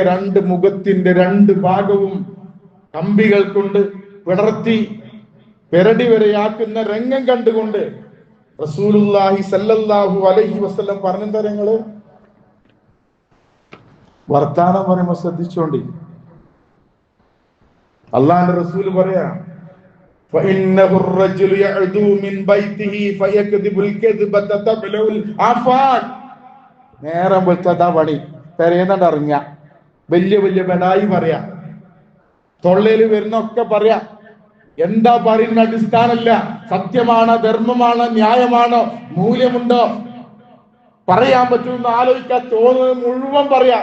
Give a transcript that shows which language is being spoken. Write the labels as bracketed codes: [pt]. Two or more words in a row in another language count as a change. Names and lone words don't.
[ml] രണ്ട് മുഖത്തിന്റെ രണ്ട് ഭാഗവും കമ്പികൾ കൊണ്ട് പിളർത്തി പെരടി വരെയാക്കുന്ന രംഗം കണ്ടുകൊണ്ട് റസൂലുള്ളാഹി [ar] صلى الله عليه وسلم [ml] പറഞ്ഞെന്താ, നിങ്ങള് വർത്താനം പറയുമ്പോ ശ്രദ്ധിച്ചോണ്ടി. അള്ളാഹുവിന്റെ റസൂല് പറയാ, [ar] فإنه الرجل يعدو من بيته فيكذب الكذبة تبلغ الآفاق. [ml] നേരം വെച്ചതാ പണി, പെരേന്നറിഞ്ഞ വലിയ വലിയ ബടായി പറയാ, തൊള്ളയിൽ വരുന്നൊക്കെ പറയാ. എന്താ പറയുന്ന അടിസ്ഥാനല്ല, സത്യമാണോ, ധർമ്മമാണോ, ന്യായമാണോ, മൂല്യമുണ്ടോ, പറയാൻ പറ്റുമെന്ന് ആലോചിക്കാൻ തോന്നുന്നത് മുഴുവൻ പറയാ.